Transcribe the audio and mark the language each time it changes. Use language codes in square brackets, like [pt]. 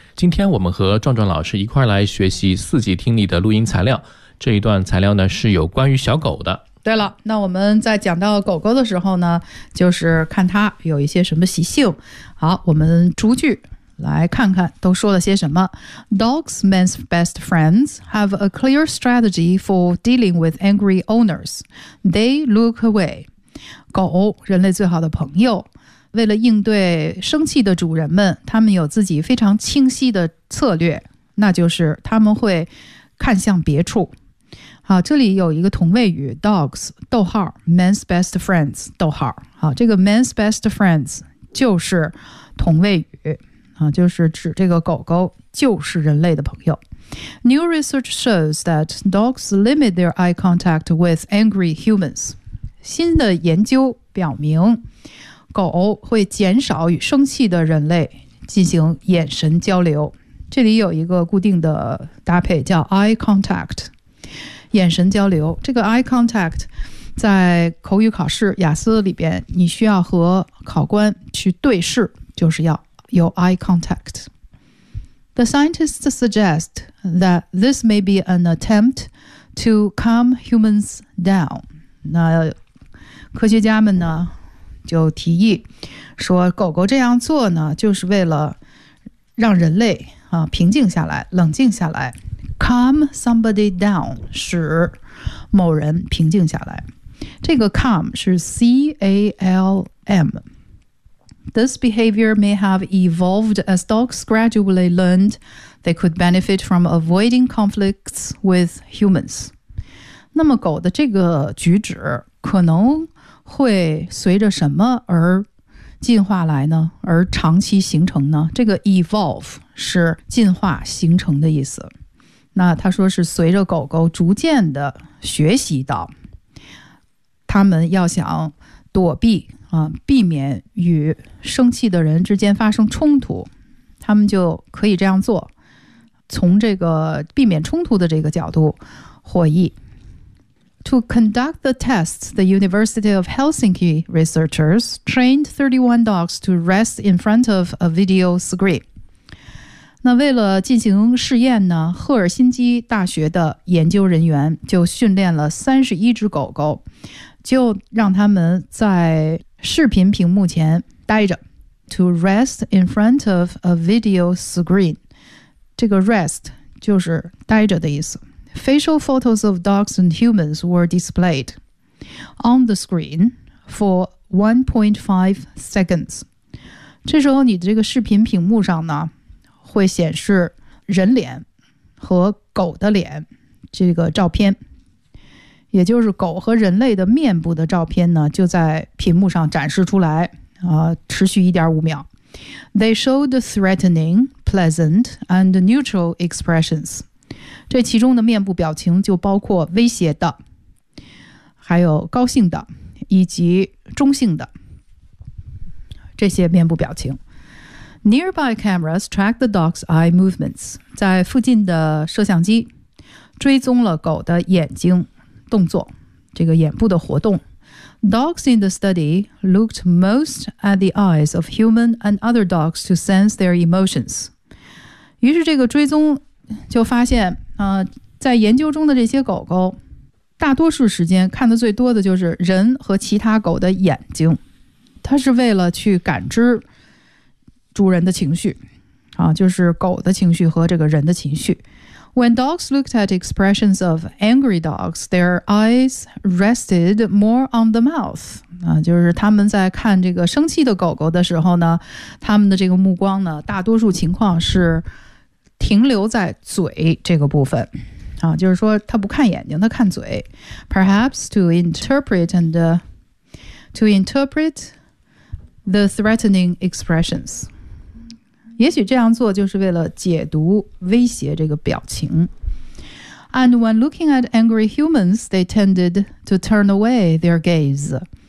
[zh] 今天我们和壮壮老师一块来学习四级听力的录音材料，这一段材料呢是有关于小狗的。对了，那我们在讲到狗狗的时候呢，就是看它有一些什么习性。好，我们逐句来看看都说了些什么。 [en] Dogs, man's best friends, have a clear strategy for dealing with angry owners. They look away. [zh] 狗，人类最好的朋友，为了应对生气的主人们，他们有自己非常清晰的策略，那就是他们会看向别处。好，这里有一个同位语 dogs 逗号 [en] man's best friends [zh] 逗号。好，这个 [en] man's best friends [zh] 就是同位语啊，就是指这个狗狗就是人类的朋友。 [en] New research shows that dogs limit their eye contact with angry humans. [zh] 新的研究表明，狗会减少与生气的人类进行眼神交流。这里有一个固定的搭配叫 eye contact， 眼神交流。这个 eye contact 在口语考试雅思里边，你需要和考官去对视，就是要有 eye contact。 [en] The scientists suggest that this may be an attempt to calm humans down. [zh] 那科学家们呢就提议说，狗狗这样做呢就是为了让人类啊平静下来，冷静下来。 [en] Calm somebody down， [zh] 使某人平静下来。这个 calm 是 C-A-L-M。 [en] This behavior may have evolved as dogs gradually learned they could benefit from avoiding conflicts with humans. [zh] 那么狗的这个举止可能会随着什么而进化来呢？而长期形成呢？这个 evolve 是进化形成的意思。那他说是随着狗狗逐渐的学习到，他们要想躲避避免与生气的人之间发生冲突，他们就可以这样做，从这个避免冲突的这个角度获益。 [en] To conduct the tests, the University of Helsinki researchers trained 31 dogs to rest in front of a video screen. [zh] 那为了进行试验呢，赫尔辛基大学的研究人员就训练了31只狗狗，就让他们在视频屏幕前待着。 [en] To rest in front of a video screen， [zh] 这个 rest 就是待着的意思。 [en] Facial photos of dogs and humans were displayed on the screen for 1.5 seconds。 [zh] 这时候你的这个视频屏幕上呢会显示人脸和狗的脸这个照片，也就是狗和人类的面部的照片呢就在屏幕上展示出来，持续 1.5 秒。 [en] They showed threatening, pleasant, and neutral expressions. [zh] 这其中的面部表情就包括威胁的，还有高兴的，以及中性的这些面部表情。 [en] Nearby cameras track the dog's eye movements. [zh] 在附近的摄像机追踪了狗的眼睛动作，这个眼部的活动。 [en] Dogs in the study looked most at the eyes of human and other dogs to sense their emotions. [zh] 于是这个追踪就发现，在研究中的这些狗狗大多数时间看的最多的就是人和其他狗的眼睛，它是为了去感知主人的情绪，就是狗的情绪和这个人的情绪。 [en] When dogs looked at expressions of angry dogs, their eyes rested more on the mouth. [zh] 就是他们在看这个生气的狗狗的时候呢，他们的这个目光呢，大多数情况是停留在嘴这个部分。就是说他不看眼睛，他看嘴。 [en] Perhaps to interpret the threatening expressions. [zh] 也许这样做就是为了解读威胁这个表情。 [en] And when looking at angry humans, they tended to turn away their gaze.